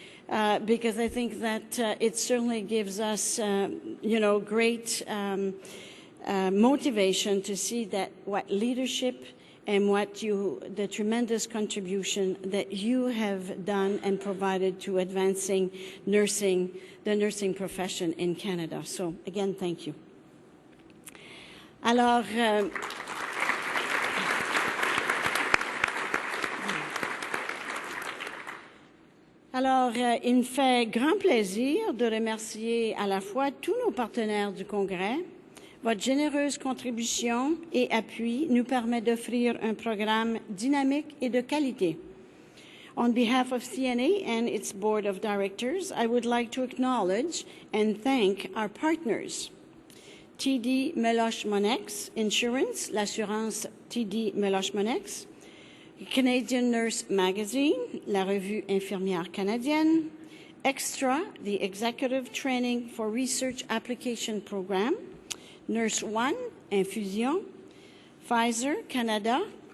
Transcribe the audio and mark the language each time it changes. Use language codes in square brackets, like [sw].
[en] Because I think that it certainly gives us, great motivation to see that what leadership and the tremendous contribution that you have done and provided to advancing the nursing profession in Canada. So again, thank you. [fr] Alors, il me fait grand plaisir de remercier à la fois tous nos partenaires du Congrès. Votre généreuse contribution et appui nous permet d'offrir un programme dynamique et de qualité. [en] On behalf of CNA and its Board of Directors, I would like to acknowledge and thank our partners. TD Meloche-Monex Insurance, l'assurance TD Meloche-Monex, Canadian Nurse Magazine, [fr] la revue infirmière canadienne, [en] Extra, the Executive Training for Research Application Program, Nurse One, Infusion, Pfizer Canada,